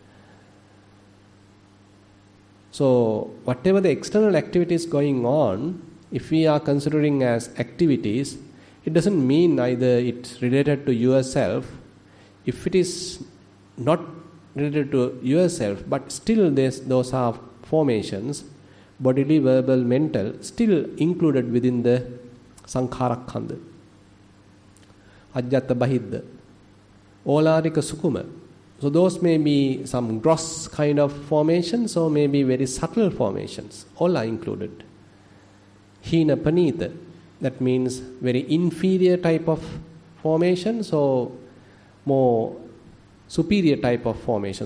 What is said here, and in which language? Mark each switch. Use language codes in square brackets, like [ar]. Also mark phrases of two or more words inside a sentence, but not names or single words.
[en] So whatever the external activities going on, if we are considering as activities, it doesn't mean either it's related to yourself. If it is not related to yourself, but still those are formations, bodily, verbal, mental, still included within the sankhara khanda. [pi] Ajjata bahidda. Olarika sukuma. [en] So those may be some gross kind of formations or maybe very subtle formations. All are included. [pi] Hina panita. [en] That means very inferior type of formations or more superior type of formation.